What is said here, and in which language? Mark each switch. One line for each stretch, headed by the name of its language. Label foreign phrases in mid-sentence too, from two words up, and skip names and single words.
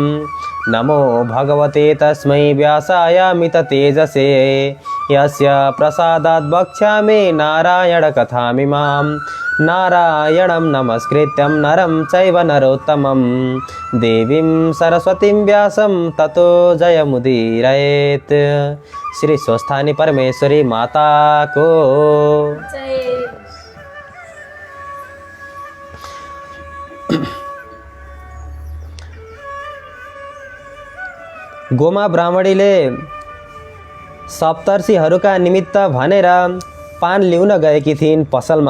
Sanskrit: नमो भगवते तस्मै व्यासायामिततेजसे यस्य प्रसादात् वक्ष्यामि नारायणकथामिमां। नारायणं नमस्कृत्यं नरं चैव नरोत्तमं देवीं सरस्वतीं व्यासं ततो जयमुदीरयेत्।
Nepali: श्री स्वस्थानी परमेश्वरी माता को जय। गोमा ब्राह्मणीले सप्तर्षिहरूका निमित्त भनेर पान ल्याउन गएकी थिइन् पसलमा।